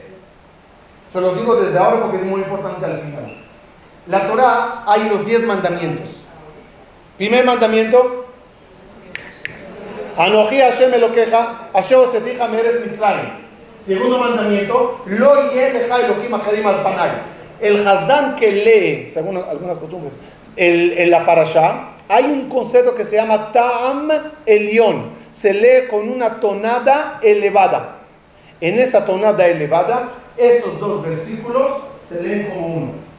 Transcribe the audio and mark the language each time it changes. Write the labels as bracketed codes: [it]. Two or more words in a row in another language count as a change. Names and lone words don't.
[es] Se los digo desde ahora porque es muy importante al final. La Torá hay los 10 mandamientos. Primer mandamiento, [he] אנכי השם אלקיך, אשר הוצאתיך מארץ מצרים. [es] Segundo mandamiento, [he] לא יהיה לך אלקים אחרים על פני. [es] El Hazán que lee, según algunas costumbres, en la parashá, hay un concepto que se llama [he] טעם עליון. [es] Se lee con una tonada elevada. En esa tonada elevada, esos 2 versículos se leen como uno.